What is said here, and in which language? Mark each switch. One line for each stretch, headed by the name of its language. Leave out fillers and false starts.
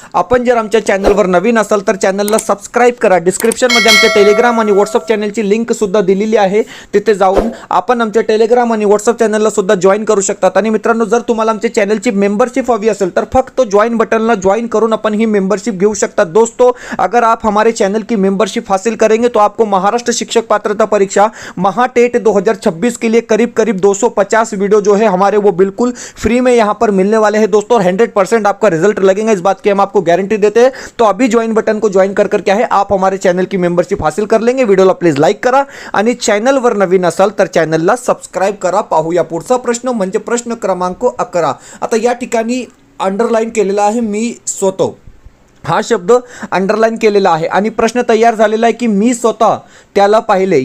Marathi: आपण जर आमच्या चॅनलवर नवीन असाल तर चॅनलला सबस्क्राईब करा. डिस्क्रिप्शनमध्ये आमच्या टेलिग्राम आणि व्हॉट्सअप चॅनलची लिंक सुद्धा दिलेली आहे. तिथे जाऊन आपण आमच्या टेलिग्राम आणि व्हॉट्सअप चॅनलला सुद्धा जॉईन करू शकतात. आणि मित्रांनो, जर तुम्हाला आमच्या चॅनलची मेंबरशिप हवी असेल तर फक्त जॉईन बटनला जॉईन करून अपन ही मेंबरशिप घेऊ शकतात.
Hindi: दोस्तों, अगर आप हमारे चैनल की मेंबरशिप हासिल करेंगे तो आपको महाराष्ट्र शिक्षक पात्रता परीक्षा महाटेट 2026 के लिए करीब 250 वीडियो जो है हमारे वो बिल्कुल फ्री में यहाँ पर मिलने वाले हैं दोस्तों. 100% आपका रिजल्ट लगेगा, इस बात की हम आपको गारंटी देते हैं. तो अभी ज्वाइन बटन को ज्वाइन कर क्या है, आप हमारे चैनल की मेंबरशिप हासिल कर लेंगे.
Marathi: व्हिडिओला प्लीज लाईक करा आणि चॅनलवर नवीन असाल तर चॅनलला सबस्क्राईब करा. पाहूया पुढचा प्रश्न, म्हणजे प्रश्न क्रमांक 11. आता या ठिकाणी अंडरलाईन केलेला आहे मी स्वतः, हा शब्द अंडरलाईन केलेला आहे आणि प्रश्न तयार झालेला आहे की मी स्वतः त्याला पाहिले.